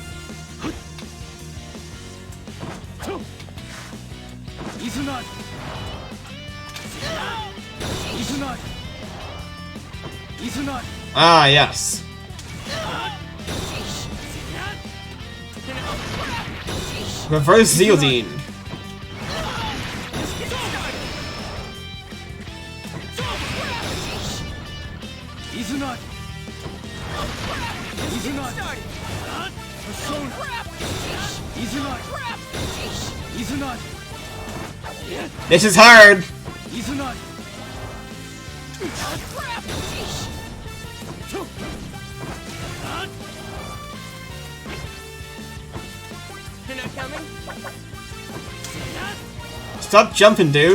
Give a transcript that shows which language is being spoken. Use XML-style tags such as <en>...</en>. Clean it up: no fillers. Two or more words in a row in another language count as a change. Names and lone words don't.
<en>Izuna! Izuna! Izuna! Ah, yes. Reverse Zealdine. Izuna! Izuna! Persona! Izuna! Izuna! This is hard. Izuna! You're not coming? Stop jumping, dude.</en>